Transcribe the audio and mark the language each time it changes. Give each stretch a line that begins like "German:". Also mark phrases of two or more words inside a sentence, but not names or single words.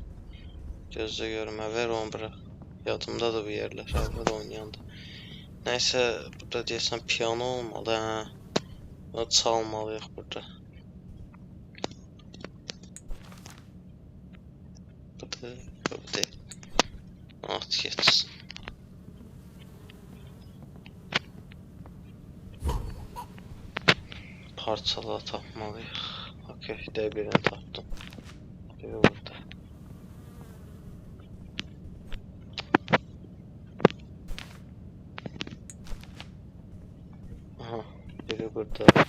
Azerbaijani: Gözlə görmə, ver onu bırak. Yadımda da bu yerlər, əvvəl oynayanda. Nəysə, burada deyəsən piano olmalı, hə. Bunu çalmalıyıq burada. Bu deyil. At geçsin. Parçaları tapmalıyıq. Okey, de birini tapdım. Biri burada. Aha, biri burada.